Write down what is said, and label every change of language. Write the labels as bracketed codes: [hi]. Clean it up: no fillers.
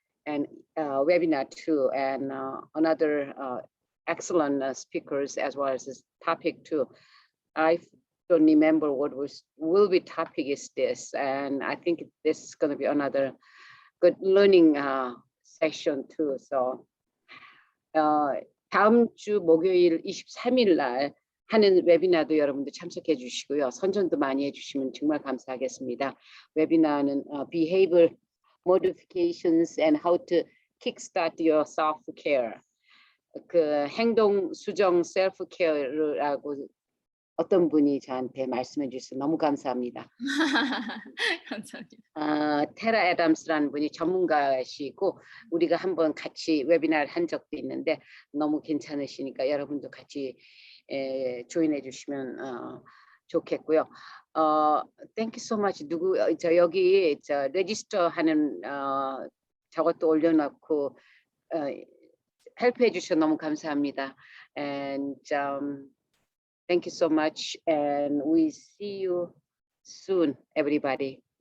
[en] And webinar too, and another excellent speakers as well as this topic too. I don't remember what will be topic is this, and I think this is going to be another good learning session too. [ko] So 다음 주 목요일 23일 날 하는 웨비나도 여러분들 참석해 주시고요. 선전도 많이 해주시면 정말 감사하겠습니다. [en] 웨비나는 behavior modifications and how to kickstart your self-care. [ko] 그 행동 수정 self-care라고 어떤 분이 저한테 말씀해 주셔서 너무 감사합니다. 감사합니다. 테라 애담스라는 분이 전문가시고 우리가 한번 같이 웨비나를 한 적도 있는데 너무 괜찮으시니까 여러분도 같이 조인해 주시면 좋겠고요. [en] Thank you so much. [ko] 여기 레지스터 하는 저것도 올려놓고 헬프해 주셔서 너무 감사합니다. [en] And thank you so much, and we see you soon, everybody.